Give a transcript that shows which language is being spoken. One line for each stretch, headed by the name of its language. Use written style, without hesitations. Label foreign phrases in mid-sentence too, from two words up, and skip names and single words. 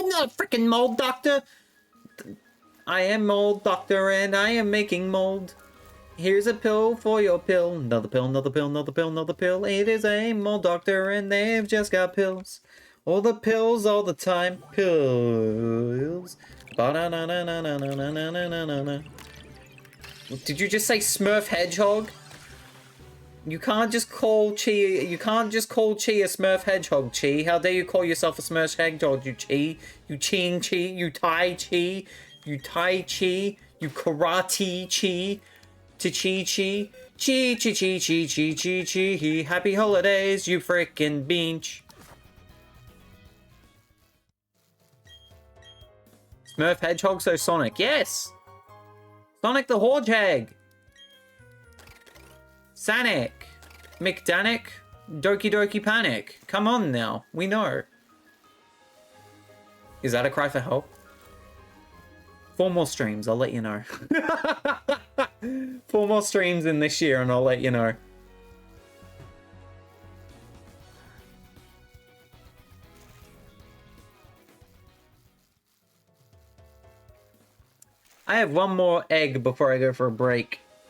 English: I'm not a freaking mold doctor. I am mold doctor and I am making mold. Here's a pill for your pill. Another pill, another pill, another pill, another pill. It is a mold doctor and they've just got pills. All the pills all the time. Pills. Ba-na-na-na-na-na-na-na-na-na-na. Did you just say Smurf Hedgehog? You can't just call Chi. You can't just call Chi a Smurf Hedgehog, Chi. How dare you call yourself a Smurf Hedgehog, you Chi? You Ching Chi. You Tai Chi. You Tai Chi. You Karate Chi. To Chi Chi. Chi Chi Chi Chi Chi Chi Chi. Happy holidays, you frickin' beach. Smurf Hedgehog, so Sonic. Yes! Sonic the Hedgehog. Sanic. McDanic. Doki Doki Panic. Come on now. We know. Is that a cry for help? 4 more streams, I'll let you know. 4 more streams in this year and I'll let you know. I have 1 more egg before I go for a break.